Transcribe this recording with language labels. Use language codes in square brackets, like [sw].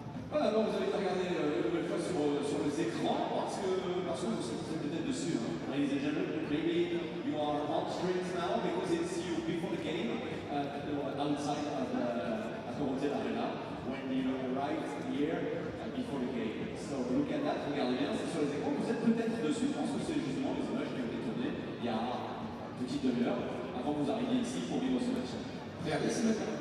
[fr] Voilà, alors vous allez regarder une nouvelle fois sur les écrans parce que vous êtes peut-être dessus. Hein. [en] Ladies and gentlemen, maybe you are on screens now because it's you before the game outside of the hotel arena when you arrive here before the game. So look at that, [fr] regardez bien, c'est sur les écrans. Vous êtes peut-être dessus parce que c'est justement les images qui ont été tournées il y a une petite demi-heure avant que vous arriviez ici pour vivre ce match. Regardez ce match.